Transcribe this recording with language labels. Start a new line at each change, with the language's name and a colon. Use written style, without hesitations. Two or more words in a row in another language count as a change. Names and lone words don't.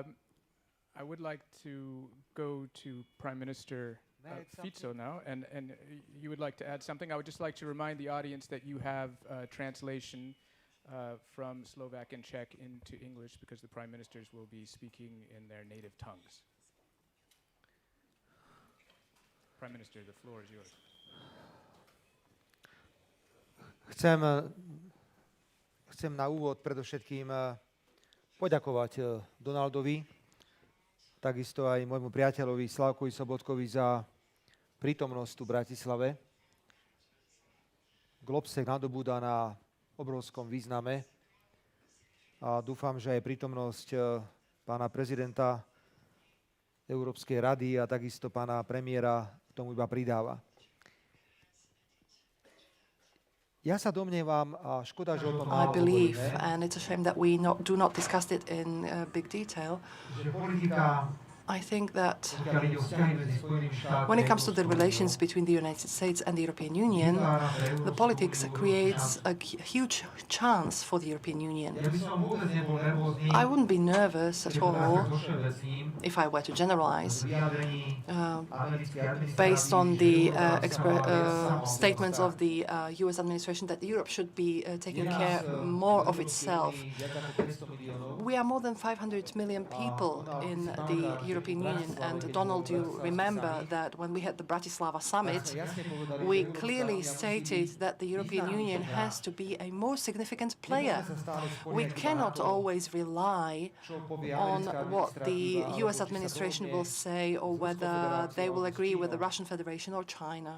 English: I would like to go to Prime Minister Fico now, and you would like to add something. I would just like to remind the audience that you have translation from Slovak and Czech into English, because the Prime Ministers will be speaking in their native tongues. Prime Minister, the floor is yours.
Slovak: Chcem na úvod predovšetkým poďakovať Donaldovi, takisto aj môjmu priateľovi Slavkovi Sobotkovi za prítomnosť tu v Bratislave. GlobSec nadobúda na obrovskom význame a dúfam, že aj prítomnosť pána prezidenta Európskej rady a takisto pána premiéra k tomu iba pridáva. Ja sa domnievam, a škoda, že o tom málo
English: believe,
Slovak: hovoríme,
English: and it's a shame that we do not discuss it in big detail.
Slovak: že politika,
English: I think that
Slovak: pokiaľ ide o vzťahy medzi Spojenými štátmi
English: when it comes to the relations between the United States and the European Union, the politics creates a huge chance for the European Union.
Slovak: ja by som vôbec nebol nervózny,
English: I wouldn't be nervous at all
Slovak: všeobecným
English: if I were to generalize
Slovak: vyjadrení americkej administratívy,
English: based on the
Slovak: že
English: statements of the US administration that Europe should be taking care more of itself.
Slovak: viac ako 500 miliónov.
English: We are more than 500 million people in the European Union, and Donald, you remember that when we had the Bratislava summit, we clearly stated that the European Union has to be a more significant player. We cannot always rely on what the US administration will say or whether they will agree with the Russian Federation or China.